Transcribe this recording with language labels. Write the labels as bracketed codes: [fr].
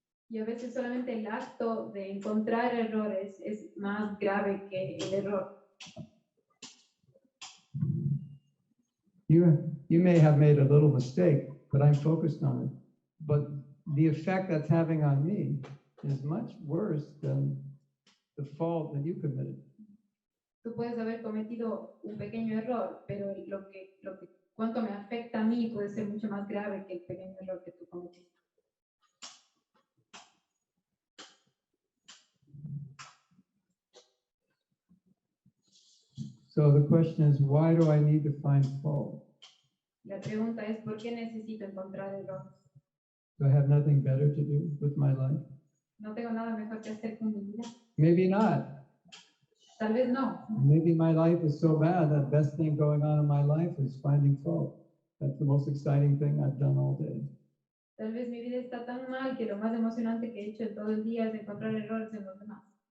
[es] Y a veces solamente el acto de encontrar errores es más grave que el error. [en] You may have made a little mistake, but I'm focused on it. But the effect that's having on me is much worse than the fault that you committed. [es] Tú puedes haber cometido un pequeño error, pero cuánto me afecta a mí puede ser mucho más grave que el pequeño error que tú cometiste. [en] So the question is, why do I need to find fault? [es] La pregunta es, ¿por qué necesito encontrar errores? [en] Do I have nothing better to do with my life? [es] ¿No tengo nada mejor que hacer con mi vida? [en] Maybe not. [es] Tal vez no. [en] Maybe my life is so bad that the best thing going on in my life is finding fault. That's the most exciting thing I've done all day. [es] Tal vez mi vida está tan mal que lo más emocionante que he hecho en todo el día es encontrar errores en los demás.